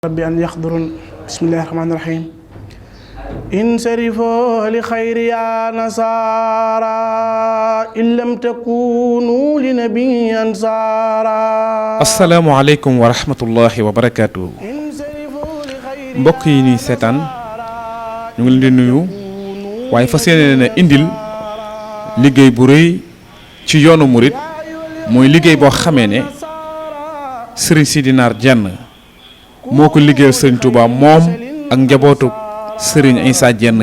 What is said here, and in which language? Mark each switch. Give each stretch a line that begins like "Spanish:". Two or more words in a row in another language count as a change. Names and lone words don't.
Arabic: ربي أن يحضرون بسم الله الرحمن الرحيم انصرفوا لخير يا نصارى إن لم تكونوا لنبي أنصارا السلام عليكم ورحمة الله وبركاته.
Wolof: mbokk yi ñuy seetaan ñu ngi leen di nuyu waaye fas yéene na indil liggéey bu rëy ci yoonu murit mooy liggéey boo xamee ne Serigne Sidi Nar Diène moo ko liggéeyal Serigne Touba moom ak njabootu Serigne Issa Diène